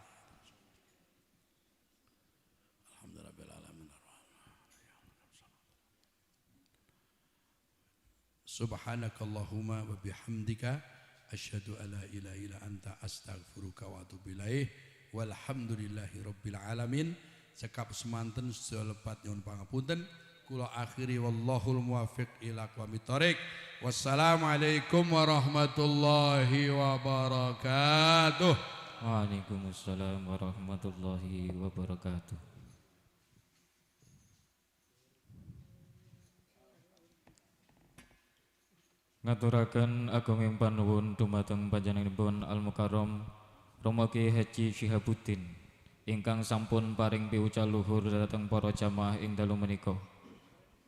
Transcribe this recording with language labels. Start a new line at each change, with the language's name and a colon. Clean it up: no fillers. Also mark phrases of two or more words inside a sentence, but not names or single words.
Arabic: سبحانك اللهم وبحمدك أشهد أن لا إله إلا أنت أستغفرك وأتوب إليك والحمد لله رب العالمين
Javanese: cekap semanten sedaya lepat nyuwun pangapunten kula akhiri
Arabic: والله الموفق إلى أقوم الطريق والسلام عليكم ورحمة الله وبركاته. وعليكم السلام ورحمة الله وبركاته.
Javanese: Ngaturaken agunging panuwun dumateng panjenenganipun Al Mukarram Rama Kyai Haji Syihabuddin ingkang sampun paring piwucal luhur dhateng para jamaah ing dalu menika.